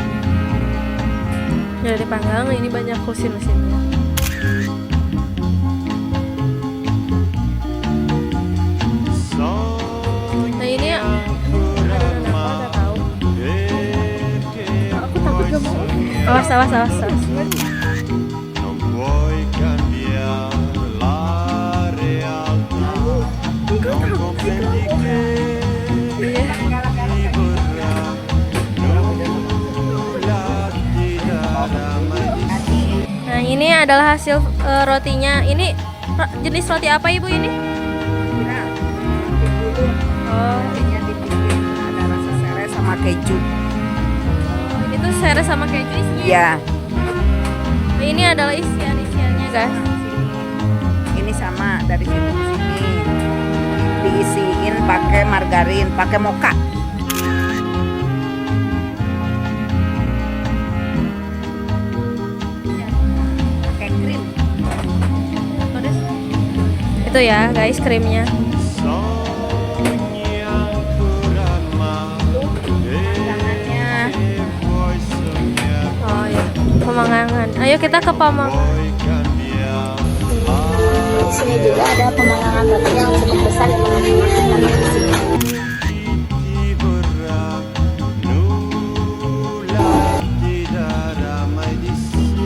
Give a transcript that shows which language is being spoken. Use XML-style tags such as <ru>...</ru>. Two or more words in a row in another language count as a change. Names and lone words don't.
<id>Ini banyak mesin-mesinnya. Nah, ini adonan apa nggak tahu. Aku takut gak mau. Awas.</id> <it>Non puoi cambiare la realtà, non comprendi che ti vorrà, nulla ti darà mai di</it> <id>Nah, ini adalah hasil rotinya. Ini jenis roti apa, Ibu, ini? Kira roti bulu. Rotinya dibikin ada rasa serai sama keju. Itu seres sama keju isinya. Iya. Nah, ini adalah isiannya, guys. Ini sama dari sini ke sini. Diisiin pakai margarin, pakai mocha. Pakai krim. Terus itu ya, guys, krimnya.</id> <it>sogni ancora ma</it> <id>Tangannya.</id> <it>vuoi sognare,</it> <id>Oh ya, Pemangangan. Ayo kita ke Pemangangan.</id> <it>puoi cambiare.</it> <id>Di sini juga ada pemandangan roti yang cukup besar yang menunjukkan di sini.</id> <it>Ti vorrà, nulla ti darà mai di sé.</it>